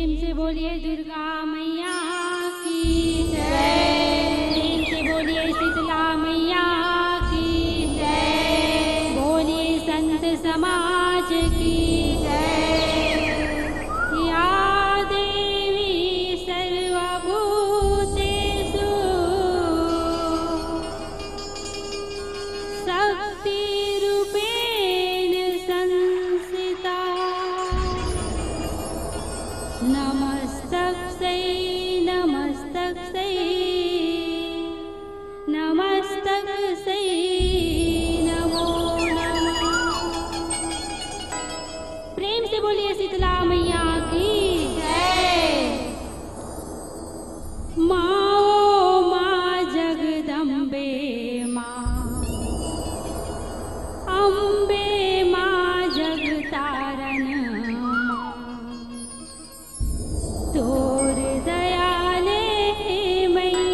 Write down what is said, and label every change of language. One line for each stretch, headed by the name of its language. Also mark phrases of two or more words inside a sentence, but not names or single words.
Hindi: से बोलिए दुर्गा मैया की जय। प्रेम से बोलिए शीतला मैया की जय। बोलिए संत समाज की जय।
Sanskrit: या देवी सर्वभूतेषु शक्तिरूपेण संस्थिता। नमस्तस्यै नमस्तस्यै नमस्तस्यै नमो नमः।
Hindi: प्रेम से बोलिए शीतला मैया की जय। माँ ओ माँ जगदम्बे माँ, अम्बे माँ जगतारण माँ, तोर दयाले